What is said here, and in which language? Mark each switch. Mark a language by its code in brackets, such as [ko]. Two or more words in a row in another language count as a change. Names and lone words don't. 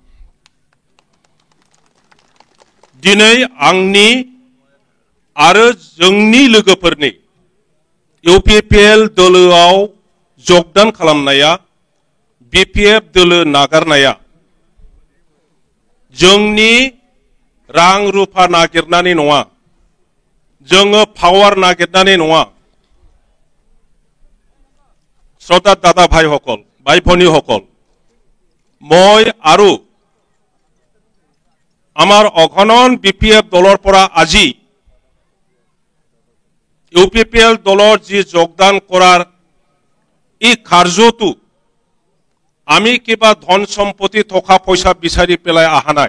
[brx] दिनै आंनि आरो जोंनि लोगोफोरनि UPPL दोलोआव যোগদাन खालामनाया, BPF दोलो नागारनाया जोंनि रां रुफा नागिरनानै नङा, जोङो पावार नागिरनानै नङा। [as] শ্রদ্ধা দাদা ভাইসকল, ভাই ভনীসকল, মই আৰু আমাৰ অগণন BPF দলৰ পৰা আজি UPPL দলৰ যি যোগদান কৰাৰ এই কাৰ্যটো আমি কিবা ধন সম্পত্তি থকা পইচা বিচাৰি পেলাই অহা নাই।